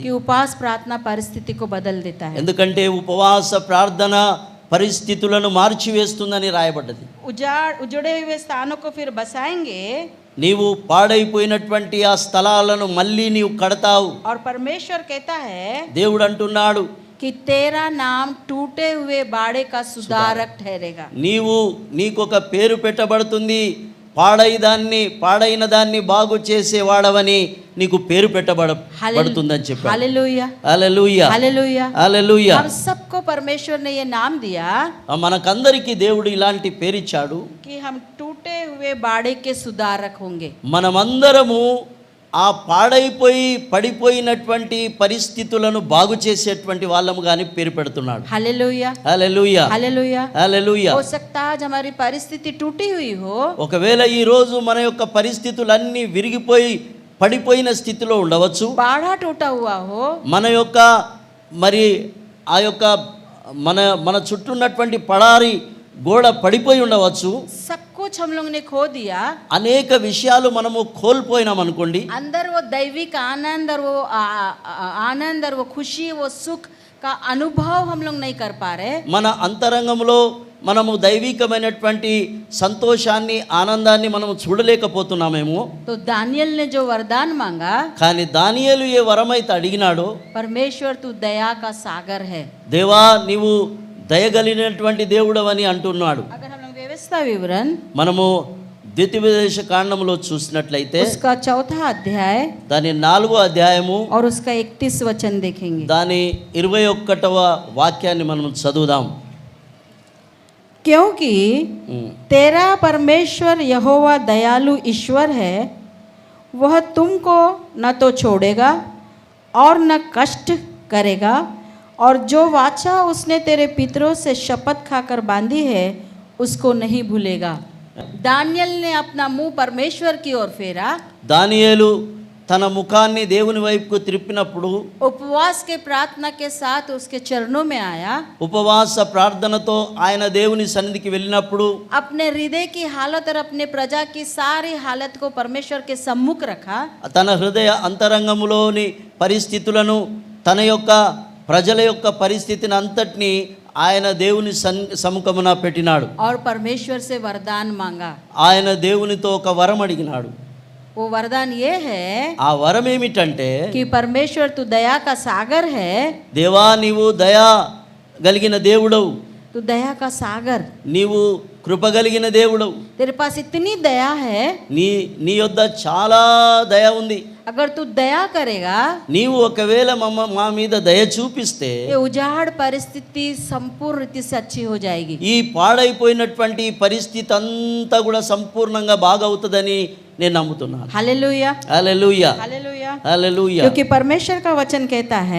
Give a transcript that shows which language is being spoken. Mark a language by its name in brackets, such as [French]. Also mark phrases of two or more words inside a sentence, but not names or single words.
[Hindi] कि उपवास प्रार्थना परिस्थिति को बदल देता है. [Telugu] ఎందుకంటే ఉపవాస ప్రార్థన పరిస్థితులను మార్చివేస్తుందని రాయబడ్డది. [Hindi] उजड़े हुए स्थानों को फिर बसाएंगे. [Telugu] నీవు పాడైపోయినటువంటి ఆ స్థలాలను మళ్ళీ నీవు కడతావు. [Hindi] और परमेश्वर कहता है [Telugu] దేవుడు అంటున్నాడు, [Hindi] कि तेरा नाम टूटे हुए बाड़े का सुधारक ठहरेगा. [Telugu] నీకొక పేరు పెట్టబడుతుంది, పాడైన దాన్ని బాగు చేసేవాడవని నీకు పేరు పెట్టబడుతుందని చెప్పాడు. [Hindi] हालेलुया [Telugu] హల్లెలూయా [Hindi] हालेलुया [Telugu] హల్లెలూయా. [Hindi] हम सबको परमेश्वर ने ये नाम दिया [Telugu] మనకందరికీ దేవుడు ఇలాంటి పేరిచ్చాడు [Hindi] कि हम टूटे हुए बाड़े के सुधारक होंगे. [Telugu] మనమందరము ఆ పాడైపోయి పడిపోయినటువంటి పరిస్థితులను బాగు చేసేటువంటి వాళ్ళము గాని పేరు పెడుతున్నాడు. [Hindi] हालेलुया [Telugu] హల్లెలూయా [Hindi] हालेलुया. [Telugu] హల్లెలూయా. [Hindi] हो सकता है आज हमारी परिस्थिति टूटी हुई हो, [Telugu] ఒకవేళ ఈ రోజు మన యొక్క పరిస్థితులన్నీ విరిగిపోయి పడిపోయిన స్థితిలో ఉండవచ్చు. [Hindi] बाड़ा टूटा हुआ हो, [Telugu] మన యొక్క మరి ఆ యొక్క మన చుట్టూ ఉన్నటువంటి పడారి గోడ పడిపోయి ఉండవచ్చు. [Hindi] सब कुछ हम लोग ने खो दिया. [Telugu] అనేక విషయాలు మనము కోల్పోయినాం అనుకోండి. [Hindi] अंदर वो दैविक आनंद और वो आनंद और वो खुशी वो सुख का अनुभव हम लोग नहीं कर पा रहे. [Telugu] మన అంతరంగంలో మనము దైవికమైనటువంటి సంతోషాన్ని ఆనందాన్ని మనము చూడలేకపోతున్నామేమో. [Hindi] तो दानियल ने जो वरदान मांगा, [Telugu] కానీ దానియేలు ఏ వరమైతే అడిగినాడో, [Hindi] परमेश्वर तू दया का सागर है. [Telugu] దేవా నీవు దయగలిగినటువంటి దేవుడవని అంటున్నాడు. [Hindi] अगर हम लोग व्यवस्था विवरण [Telugu] మనము ద్వితీయోపదేశ కాండంలో చూసినట్లయితే [Hindi] उसका चौथा अध्याय [Telugu] దాని 4వ అధ్యాయము [Hindi] और उसका 31 वचन देखेंगे. [Telugu] దాని 21వ వాక్యాన్ని మనం చదువుదాం. [Hindi] क्योंकि तेरा परमेश्वर यहोवा दयालु ईश्वर है, वह तुमको न तो छोड़ेगा और न कष्ट करेगा, और जो वाचा उसने तेरे पितरों से शपथ खाकर बांधी है उसको नहीं भूलेगा. दानियल ने अपना मुंह परमेश्वर की ओर फेरा. [Telugu] దానియేలు తన ముఖాన్ని దేవుని వైపుకు త్రిప్పినప్పుడు, [Hindi] उपवास के प्रार्थना के साथ उसके चरणों में आया. [Telugu] ఉపవాస ప్రార్థనతో ఆయన దేవుని సన్నిధికి వెళ్ళినప్పుడు [Hindi] अपने हृदय की हालत और अपने प्रजा की सारी हालत को परमेश्वर के सम्मुख रखा. [Telugu] తన హృదయ అంతరంగములోని పరిస్థితులను, తన యొక్క ప్రజల యొక్క పరిస్థితిని అంతటిని ఆయన దేవుని సముఖమున పెట్టినాడు. [Hindi] और परमेश्वर से वरदान मांगा. [Telugu] ఆయన దేవునితో ఒక వరం అడిగినాడు. [Hindi] वो वरदान ये है [Telugu] ఆ వరం ఏమిటంటే, [Hindi] कि परमेश्वर तू दया का सागर है. [Telugu] దేవా నీవు దయా కలిగిన దేవుడవు, [Hindi] तू दया का सागर, [Telugu] నీవు కృప కలిగిన దేవుడవు, [Hindi] तेरे पास इतनी दया है. [Telugu] నీ యొద్ద చాలా దయ ఉంది. [Hindi] अगर तू दया करेगा, [Telugu] నీవు ఒకవేళ మా మీద దయ చూపిస్తే [Hindi] ये उजाड़ परिस्थिति संपूर्ण रीति से अच्छी हो जाएगी. [Telugu] ఈ పాడైపోయినటువంటి పరిస్థితి అంతా కూడా సంపూర్ణంగా బాగవుతుందని నేను నమ్ముతున్నాను. [Hindi] हालेलुया [Telugu] హల్లెలూయా [Hindi] हालेलुया. [Telugu] హల్లెలూయా. [Hindi] क्योंकि परमेश्वर का वचन कहता है